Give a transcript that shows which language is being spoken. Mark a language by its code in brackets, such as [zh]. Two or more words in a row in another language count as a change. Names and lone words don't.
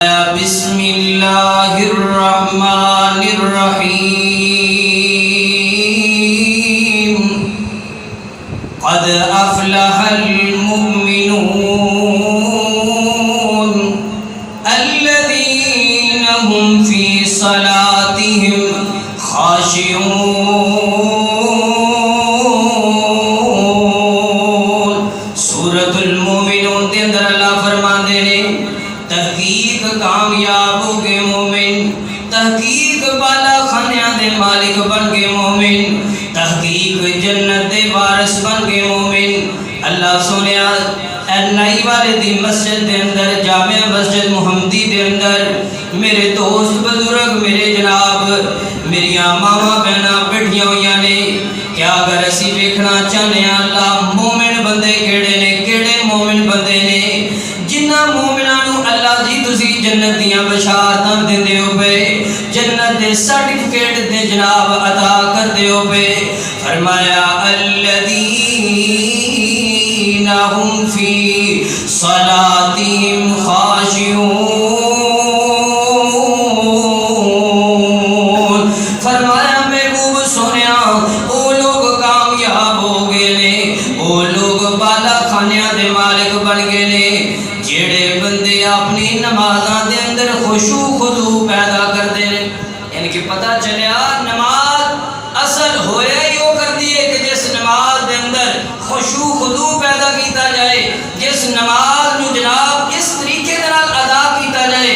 [ar] بسم اللہ الرحمن الرحیم قد افلح المؤمنون الذین هم فی صلاتهم خاشعون۔ [pa] سورۃ المؤمنون دے اندر اللہ فرماندے نے تحقیق کامیاب ہو گئے مومن، تحقیق بالا خانیاں دے مالک بن گئے مومن، تحقیق جنت دے وارث بن گئے مومن۔ اللہ سونیا اے نائی والے دی مسجد دے اندر، جامع مسجد محمدی دے اندر میرے دوست بزرگ، میرے جناب میریاں ماما بہناں بیٹھیاں ہوئیاں نے، کیا اگر اسی ویکھنا چاہنے ہیں اللہ مومن بندے کیڑے نے، کیڑے مومن بندے نے جنہ مومنانو اللہ جی تسی جنت دیاں بشارتاں دیندے ہو پے، جنت دے سرٹیفکیٹ دے جناب عطا کردے ہو پے۔ [ar] فرمایا الذین هم فی صلاتهم خاشعون۔ [pa] فرمایا محبوب سونیا او لوگ کامیاب ہو گئے نے، او لوگ بالا خانیاں دے مالک بن گئے نے جیڑے بندے اپنی نمازاں دے اندر خشوع خضوع پیدا کردے نے۔ یعنی کہ پتہ چلیا نماز اصل ہویا ہی وہ کردی ہے کہ جس نماز دے اندر خشوع خضوع پیدا کیتا جائے، جس نماز نو جناب اس طریقے نال ادا کیتا جائے۔